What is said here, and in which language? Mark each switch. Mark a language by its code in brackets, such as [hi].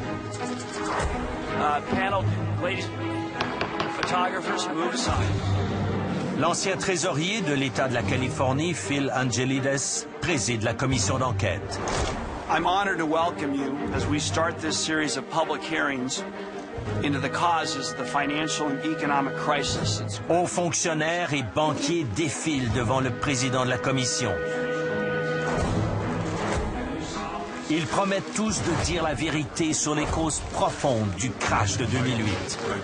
[en] Panel, ladies, photographers, move aside. [fr] L'ancien trésorier de l'État de la Californie, Phil Angelides, préside la commission d'enquête. [en] I'm honored to welcome you as we start this series of public hearings into the causes of the financial and economic crisis. [fr] Hauts fonctionnaires et banquiers défilent devant le président de la commission. Ils promettent tous de dire la vérité sur les causes profondes du crash de 2008.